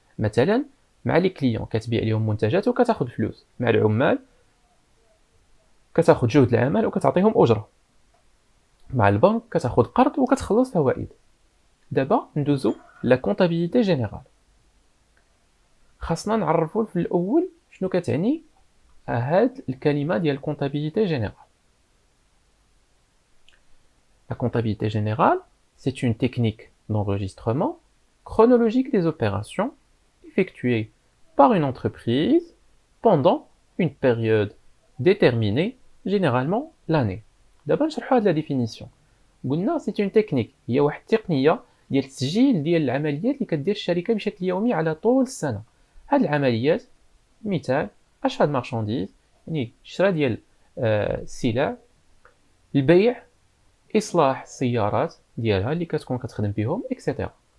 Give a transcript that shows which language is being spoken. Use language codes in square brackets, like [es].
[ar] مثلا مع لي كليون كتبيع لهم منتجات وكتاخذ فلوس، مع العمال كتاخذ جهد العمل وكتعطيهم اجره، مع البنك كتاخذ قرض وكتخلص فوائد. دابا ندوزو لا كونطابيليتي جينيرال. خاصنا نعرفوا في الاول شنو كتعني هاد الكلمه ديال كونطابيليتي جينيرال. [fr] La comptabilité générale, c'est une technique d'enregistrement chronologique des opérations effectuées par une entreprise pendant une période déterminée, généralement l'année. D'abord, je vais la définition. [ar] قلنا [fr] c'est une technique، [ar] هي واحد التقنيه ديال التسجيل ديال العمليات اللي كدير الشركه بشكل يومي على طول السنه. هاد العمليات مثال اشهاد مارشانديز، يعني شراء ديال السلع، البيع، اصلاح السيارات ديالها اللي كتكون كتخدم بهم اكسيتيرا.